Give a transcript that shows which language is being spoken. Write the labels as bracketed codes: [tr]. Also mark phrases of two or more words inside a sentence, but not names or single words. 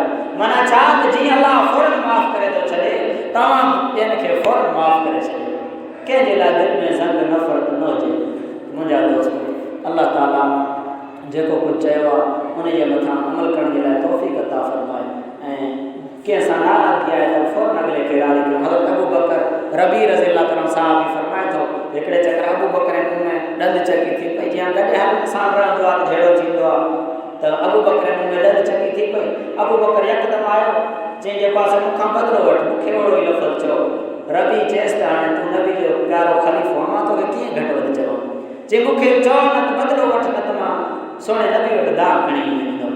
[sd] माना छा त जीअं अल्लाह फ़ौरन माफ़ करे थो छॾे, तव्हां ॿियनि खे फ़ौरन माफ़ करे छॾियो। कंहिंजे लाइ दिलि में ज़ंग नफ़रत न हुजे। मुंहिंजा दोस्त अल्लाह ताला जेको कुझु चयो आहे उनजे मथां अमल करण जे लाइ तौफ़ीक़ अता फ़रमाए, ऐं कंहिं सां नाराज़गी आहे त फ़ौरन अॻिले खे राज़ी कयो। हज़रत अबू बकर रबी [ar] رضي الله عنه [sd] साहब बि फरमाए थो, हिकिड़े चकर अबू बकर जे मुंहं में ॾंद चकी थी पई, जीअं गॾु हल सां रहंदो आहे त जहिड़ो थींदो आहे, त अबू बकर जे मुंहं में ॾंद चकी थी पई। अबू बकर यकदमि आयो, चई जे पासे मूंखां बदिलो वठि, मूंखे ओहिड़ो ई लफ़्ज़ चओ। रबी चएसि त हाणे तूं नबी जो प्यारो ख़लीफ़ो, मां तोखे कीअं घटि वधि चवां, जे मूंखे चओ न त बदिलो वठि, न त मां सोणे नबी वटि दाह खणी ईंदुमि।